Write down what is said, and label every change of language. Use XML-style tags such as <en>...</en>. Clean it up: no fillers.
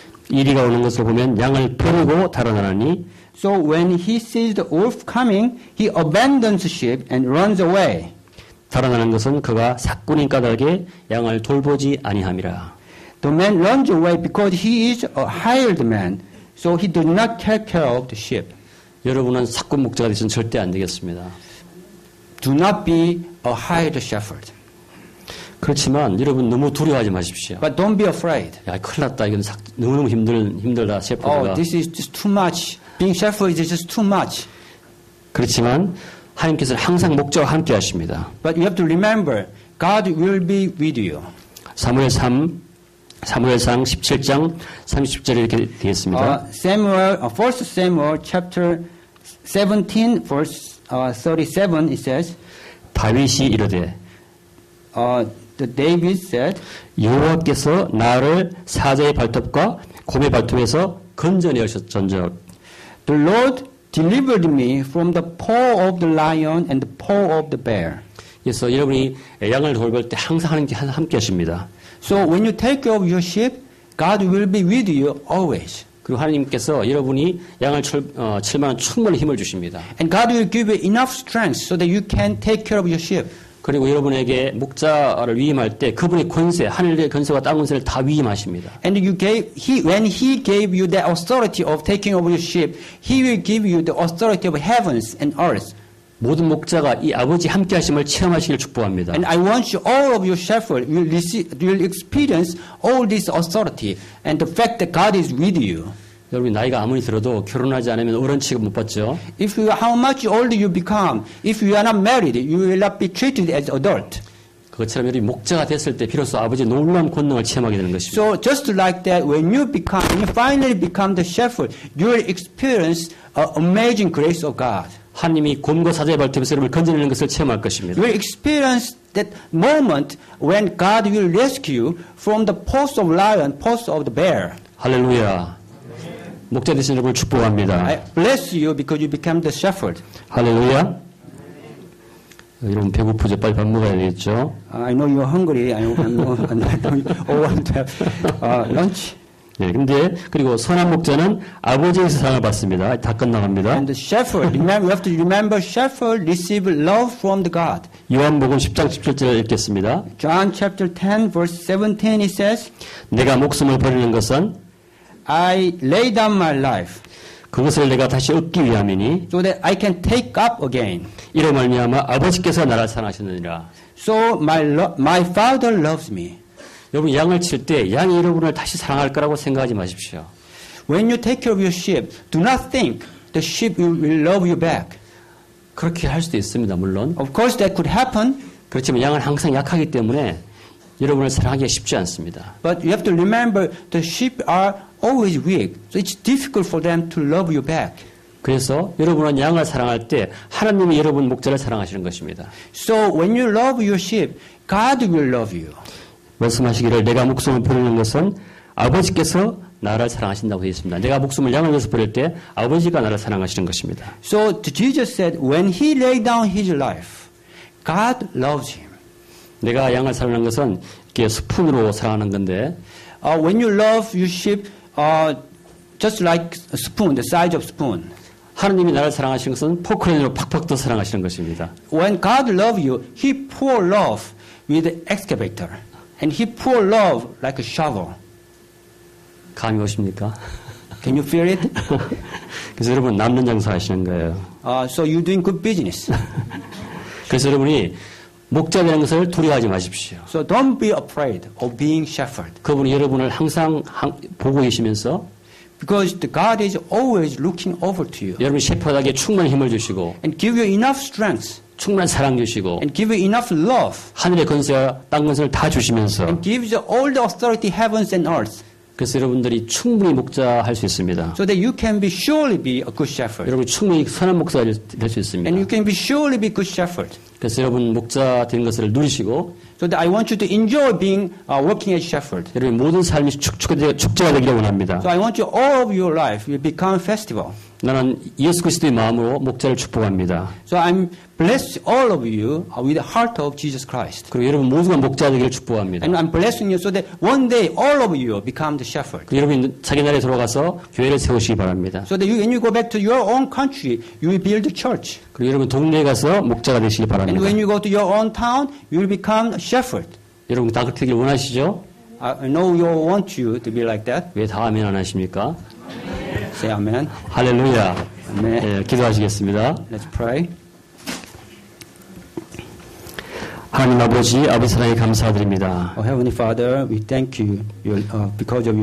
<ko>이리가 오는 것을 보면 양을 버리고 달아나니</ko> <en>So when he sees the wolf coming, he abandons the sheep and runs away.</en> <ko>달아나는 것은 그가 사꾼인 까닭에 양을 돌보지 아니함이라.</ko> <en>The man runs away because he is a hired man, so he does not take care of the sheep.</en> <ko>여러분은 사꾼 목자가 되시면 절대 안 되겠습니다.</ko> <en>Do not be a hired shepherd.</en> <ko>그렇지만 여러분 너무 두려워하지 마십시오.</ko> <en>But don't be afraid.</en> <ko>야, 큰일 났다. 이건 너무너무 힘들다. 셰퍼드가.</ko> <en>This is just too much. Being shepherd is just too much.</en> <ko>그렇지만 하나님께서는 항상 목자와 함께 하십니다.</ko> <en>But you have to remember, God will be with you.</en> <ko>사무엘상 17장 30절에 이렇게 되겠습니다.</ko> <en>First Samuel chapter 17 verse 37 it says,</en> <ko>다윗이 이르되</ko> <en>David said,</en> <ko>여호와께서 나를 사자의 발톱과 곰의 발톱에서 건져내 하셨전적</ko> <en>The Lord delivered me from the paw of the lion and the paw of the bear.</en> <ko>그래서 여러분이 양을 돌볼 때 항상 하나님께 함께 하십니다.</ko> <en>So when you take care of your sheep, God will be with you always.</en> <ko>그리고 하나님께서 여러분이 양을 칠만한 충분한 힘을 주십니다.</ko> <en>And God will give you enough strength so that you can take care of your sheep.</en> <ko>그리고 여러분에게 목자를 위임할 때 그분의 권세, 하늘의 권세와 땅 권세를 다 위임하십니다.</ko> <en>And when He gave you the authority of taking over your sheep, He will give you the authority of heavens and earth.</en> <ko>모든 목자가 이 아버지 함께 하심을 체험하시길 축복합니다.</ko> <en>And I want you, all of your shepherds will experience all this authority and the fact that God is with you.</en> <ko>여러분이 나이가 아무리 들어도 결혼하지 않으면 어른 취급 못 받죠.</ko> <en>How much older you become, if you are not married, you will not be treated as adult.</en> <ko>그것처럼 여러분이 목자가 됐을 때 비로소 아버지의 놀라운 권능을 체험하게 되는 것입니다.</ko> <en>So just like that, when you finally become the shepherd, you will experience amazing grace of God.</en> <ko>하나님이 곰과 사자의 발톱에서 여러분을 건져내는 것을 체험할 것입니다.</ko> <en>You will experience that moment when God will rescue you from the paws of lion, paws of the bear.</en> <ko>할렐루야. 목자 되신 여러분을 축복합니다.</ko> <en>I bless you because you become the shepherd.</en> <ko>할렐루야. 여러분 배고프죠? 빨리 밥 먹어야 되겠죠?</ko> <en>I know you're hungry. I want to have lunch.</en> <ko>네, 근데 그리고 선한 목자는 아버지에서 사랑을 받습니다. 다 끝나갑니다.</ko> <en>And the shepherd, you have to remember, shepherd receive love from the God.</en> <ko>요한복음 10장 17절을 읽겠습니다.</ko> <en>John chapter 10 verse 17 it says,</en> <ko>내가 목숨을 버리는 것은</ko> <en>I lay down my life</en> <ko>그것을 내가 다시 얻기 위함이니</ko> <en>so that I can take up again.</en> <ko>이로 말미암아 아버지께서 나를 사랑하셨느니라.</ko> <en>So my Father loves me.</en> <ko>여러분 양을 칠 때 양이 여러분을 다시 사랑할 거라고 생각하지 마십시오.</ko> <en>When you take care of your sheep, do not think the sheep will love you back.</en> <ko>그렇게 할 수도 있습니다. 물론.</ko> <en>Of course that could happen.</en> <ko>그렇지만 양은 항상 약하기 때문에 여러분을 사랑하기가 쉽지 않습니다.</ko> <en>But you have to remember the sheep are always weak. So it's difficult for them to love you back.</en> <ko>그래서 여러분은 양을 사랑할 때 하나님이 여러분 목자를 사랑하시는 것입니다.</ko> <en>So when you love your sheep, God will love you.</en> <ko>말씀하시기를 내가 목숨을 버리는 것은 아버지께서 나를 사랑하신다고 되어 있습니다. 내가 목숨을 양을 위해서 버릴 때 아버지가 나를 사랑하시는 것입니다.</ko> <en>So Jesus said, when He laid down His life, God loves Him.</en> <ko>내가 양을 사랑하는 것은 이렇게 스푼으로 사랑하는 건데</ko> <en>When you love your sheep, just like a spoon, the size of spoon.</en> <ko>하나님이 나를 사랑하시는 것은 포크레인으로 팍팍 더 사랑하시는 것입니다.</ko> <en>When God loves you, He pour love with the excavator. And He pour love like a shovel.</en> <ko>감이 오십니까?</ko> <en>Can you feel it?</en> <ko>그래서 여러분 남는 장사 하시는 거예요.</ko> <en>So you're doing good business.</en> <ko>그래서 여러분이 목자 되는 것을 두려워하지 마십시오.</ko> <en>So don't be afraid of being shepherd.</en> <ko>그분이 여러분을 항상 보고 계시면서</ko> <en>Because the God is always looking over to you.</en> <ko>여러분 셰퍼드에게 충분한 힘을 주시고</ko> <en>And give you enough strength.</en> <ko>충분한 사랑 주시고</ko> <en>And give you enough love.</en> <ko>하늘의 권세와 땅 권세를 다 주시면서</ko> <en>And gives you all the authority heavens and earth.</en> <ko>그래서 여러분들이 충분히 목자할 수 있습니다.</ko> <en>So that you can surely be a good shepherd.</en> <ko>여러분이 충분히 선한 목사가 될 수 있습니다.</ko> <en>And you can surely be good shepherd.</en> <ko>그래서 여러분 목자 되는 것을 누리시고</ko> <en>So that I want you to enjoy being working as shepherd.</en> <ko>여러분 모든 삶이 축제가 되기를 원합니다.</ko> <en>So I want you all of your life will become festival.</en> <ko>나는 예수 그리스도의 마음으로 목자를 축복합니다.</ko> <en>So I'm bless all of you with the heart of Jesus Christ.</en> <ko>그리고 여러분 모두가 목자 되기를 축복합니다.</ko> <en>And I'm blessing you so that one day all of you become the shepherd.</en> <ko>그리고 여러분이 자기 나라에 돌아가서 교회를 세우시기 바랍니다.</ko> <en>So that when you go back to your own country, you will build a church.</en> <ko>그리고 여러분 동네에 가서 목자가 되시기 바랍니다.</ko> <en>And when you go to your own town, you will become a shepherd.</en> <ko>여러분 다 그렇게 되길 원하시죠?</ko> <en>I know you want you to be like that.</en> <ko>왜 다 아멘 안 하십니까?</ko> <en>Say amen.</en> <ko>할렐루야.</ko> <en>Amen.</en> <ko>네, 기도하시겠습니다.</ko> <en>Let's pray.</en> <ko>하나님 아버지 사랑에 감사드립니다.</ko> <en>Oh, Heavenly Father, we thank you because of your</en>